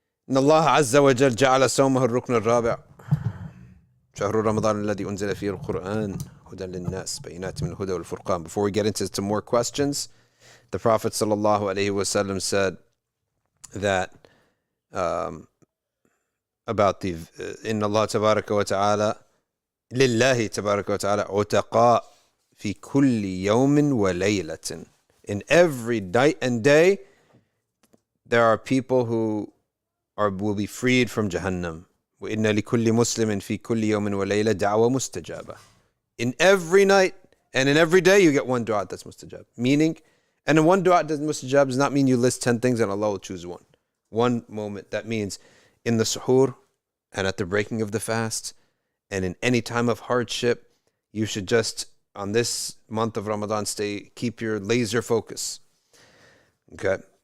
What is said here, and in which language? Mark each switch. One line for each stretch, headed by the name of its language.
Arabic: إن الله عز وجل جعل صومه الركن الرابع. شهر رمضان الذي أنزل فيه القرآن هدى للناس بينات من الهدى والفرقان.
English: Before we get into some more questions, the Prophet sallallahu alaihi wasallam said that about the
Arabic: إن الله تبارك وتعالى لله تبارك وتعالى عتقاء في كل يوم وليلة.
English: In every night and day, there are people who will be freed from Jahannam.
Arabic: وإن لكل مسلم في كل يوم وليلة دعوة مستجابة.
English: In every night and in every day, you get one dua that's mustajab. Meaning, and in one dua that's mustajab does not mean you list 10 things and Allah will choose one. One moment. That means in the suhoor and at the breaking of the fast and in any time of hardship, you should just, on this month of Ramadan, keep your laser focus. Okay.